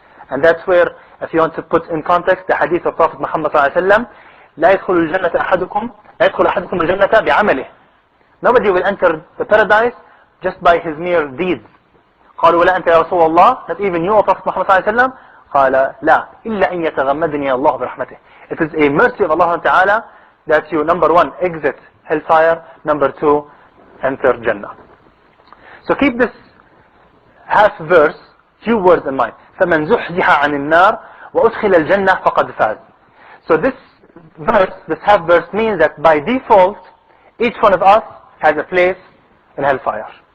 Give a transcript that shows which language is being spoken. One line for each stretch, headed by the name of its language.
English: And that's where, if you want to put in context the hadith of Prophet Muhammad sallallahu alayhi wa sallam,
Arabic: لا يدخل أحدكم الجنة بعمله.
English: Nobody will enter the paradise just by his mere deeds.
Arabic: قالوا ولا أنت يا رسول الله,
English: not even you, O Prophet Muhammad sallallahu alayhi wa sallam.
Arabic: قال لا إلا أن يتغمدني الله برحمته.
English: It is a mercy of Allah ta'ala that you, number one, exit hellfire, number two, enter Jannah. So keep this half verse, few words in mind.
Arabic: فَمَنْ زُحْزِحَ عَنِ النَّارِ وَأُدْخِلَ الْجَنَّةِ فَقَدْ فَازَ.
English: So this verse, this half verse means that by default, each one of us has a place in hellfire.